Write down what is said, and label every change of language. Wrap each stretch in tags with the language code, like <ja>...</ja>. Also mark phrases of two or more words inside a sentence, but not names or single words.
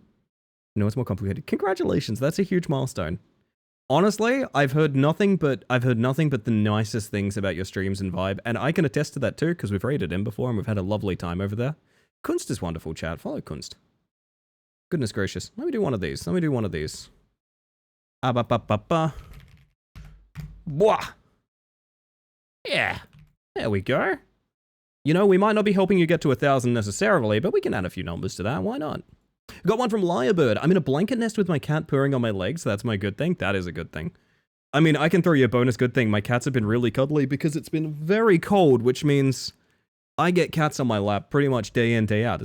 <en>Congratulations, that's a huge milestone. Honestly, I've heard nothing but the nicest things about your streams and vibe, and I can attest to that too, because we've raided him before and we've had a lovely time over there. Kunst is wonderful, chat. Follow Kunst. Goodness gracious. Let me do one of these. Ba-ba-ba-ba. Bwah! Yeah. There we go. You know, we might not be helping you get to 1,000 necessarily, but we can add a few numbers to that. Why not? Got one from Lyrebird. I'm in a blanket nest with my cat purring on my legs. That's my good thing. That is a good thing. I mean, I can throw you a bonus good thing. My cats have been really cuddly because it's been very cold, which means I get cats on my lap pretty much day in, day out.</en>